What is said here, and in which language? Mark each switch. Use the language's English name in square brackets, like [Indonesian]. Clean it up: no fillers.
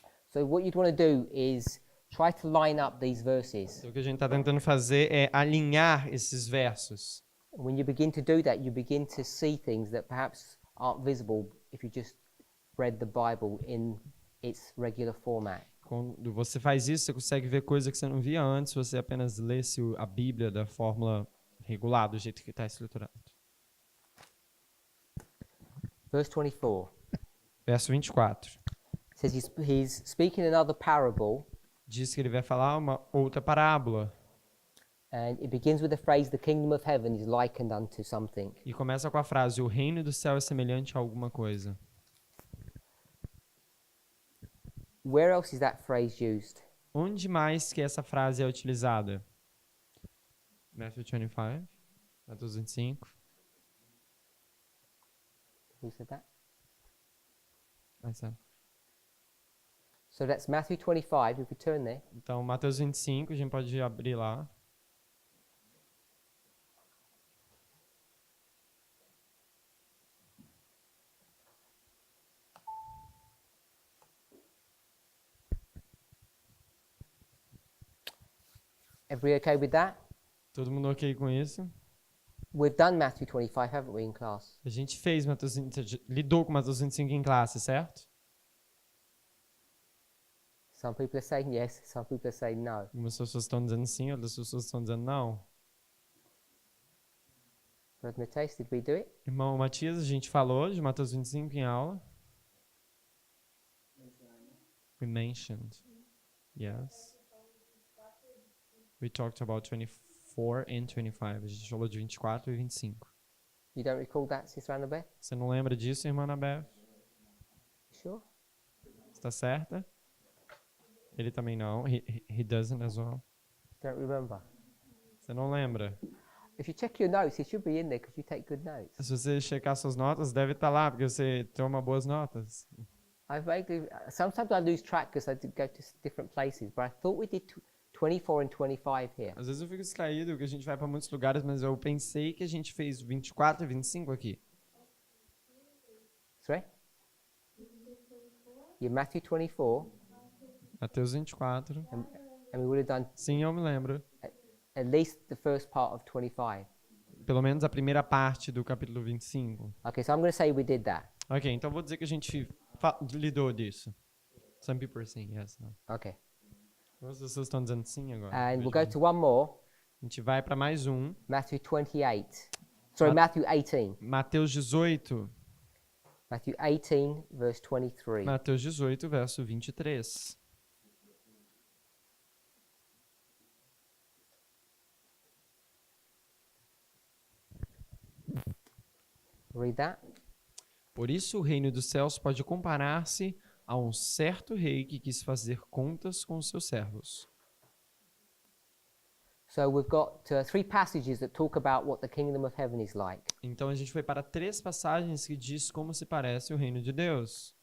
[English] So what you'd want to do is try to line up these verses. [Portuguese] Então, o que a gente está tentando fazer é alinhar esses versos. [English] When you begin to do that, you begin to see things that perhaps aren't visible if you just read the Bible in its regular format. [Portuguese] Quando você faz isso, você consegue ver coisas que você não via antes se você apenas lesse a Bíblia da fórmula regular, do jeito que está estruturado. [English] Verse 24 [Portuguese] Verso 24. [English] says he's speaking another parable, [Portuguese] Diz que ele vai falar uma outra parábola. [English] and it begins with the phrase, "The kingdom of heaven is likened unto something." [Portuguese] E começa com a frase, o reino do céu é semelhante a alguma coisa. [English] Where else is that phrase used? [Portuguese] Onde mais que essa frase é utilizada? [English] Matthew 25, Mateus 25. Who said that? I said. So that's Matthew 25, if we turn there. [Portuguese] Então, Mateus 25, a gente pode abrir lá. [English] Everybody okay with that? [Portuguese] Todo mundo ok com isso? [English] We've done Matthew 25, haven't we, in class? [Portuguese] A gente fez Mateus 25, lidou com Mateus 25 em classe, certo? [English] Some people are saying yes, some people are saying no. [Portuguese] Algumas pessoas estão dizendo sim, outras pessoas estão dizendo não. [English] Brother Mateus, did we do it? [Portuguese] Irmão Matias, a gente falou de Mateus 25 em aula. [English] We mentioned. Yes. We talked about 24 and 25. [Portuguese] A gente falou de 24 e 25. [English] You don't recall that, Sister Annabeth? [Portuguese] Você não lembra disso, irmã Anabeth? [English] Sure? [Portuguese] Está certa? Ele também não. [English] He doesn't as well. Don't remember. [Portuguese] Você não lembra? [English] If you check your notes, it should be in there because you take good notes. [Portuguese] Se você checar suas notas, deve estar lá, porque você toma boas notas. [English] Sometimes I lose track because I go to different places, but I thought we did 24 and 25 here. [Portuguese] Às vezes eu fico distraído que a gente vai para muitos lugares, mas eu pensei que a gente fez 24 e 25 aqui. [English] Sorry? Yeah, Matthew 24, [Portuguese] Mateus 24. [English] and we would have done [Portuguese] Sim, eu me lembro. [English] at least the first part of 25. [Portuguese] Pelo menos a primeira parte do capítulo 25. [English] Okay, so I'm going to say we did that. [Portuguese] Ok, então vou dizer que a gente lidou disso. [English] Some people are saying yes. No. Okay. [Portuguese] Algumas pessoas estão dizendo sim agora. [English] And we'll [Portuguese] Vejo [English] go to one more, [Portuguese] a gente vai para mais um. [English] Matthew 28. Sorry, Matthew 18. [Portuguese] Mateus 18. [English] Matthew 18, verse 23. [Portuguese] Mateus 18, verso 23. [English] Read that. [Portuguese] Por isso o reino dos céus pode comparar-se a um certo rei que quis fazer contas com seus servos. [English] So we've got 3 passages that talk about what the kingdom of heaven is like. [Portuguese] Então a gente foi para 3 passagens que diz como se parece o reino de Deus.